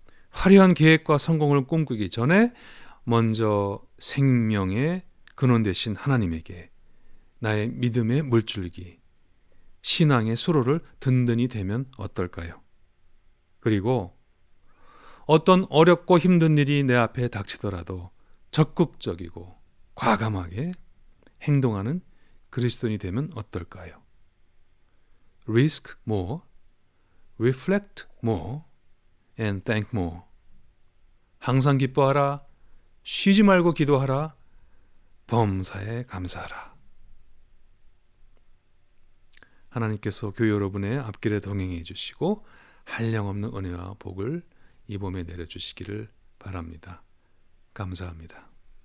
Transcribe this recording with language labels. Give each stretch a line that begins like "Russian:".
Korean: 화려한 계획과 성공을 꿈꾸기 전에 먼저 생명의 근원 되신 하나님에게 나의 믿음의 물줄기, 신앙의 수로를 든든히 대면 어떨까요? 그리고 어떤 어렵고 힘든 일이 내 앞에 닥치더라도 적극적이고 과감하게 행동하는 그리스도인이 되면 어떨까요?
English: Risk more, reflect more, and thank more.
Korean: 항상 기뻐하라, 쉬지 말고 기도하라, 범사에 감사하라. 하나님께서 교회 여러분의 앞길에 동행해 주시고 한량없는 은혜와 복을 이 봄에 내려주시기를 바랍니다. 감사합니다.